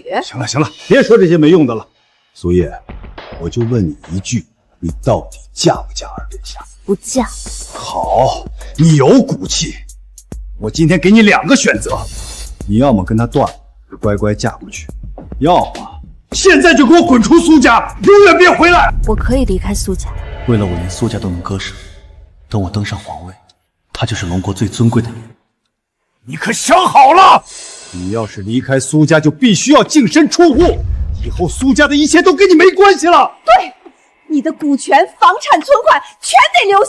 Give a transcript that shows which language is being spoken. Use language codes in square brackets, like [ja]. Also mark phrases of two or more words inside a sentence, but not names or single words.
[zh] 行了行了，别说这些没用的了。苏叶，我就问你一句，你到底嫁不嫁二殿下？不嫁。好，你有骨气。我今天给你2个选择，你要么跟他断了，乖乖嫁过去；要么现在就给我滚出苏家，永远别回来。我可以離開蘇家，為了我連蘇家都能割捨，等我登上皇位，她就是龍國最尊貴的女人。你可想好了？你要是離開蘇家，就必須要淨身出戶，以後蘇家的一切都跟你沒關係了。對，你的股權、房產、存款全得留下。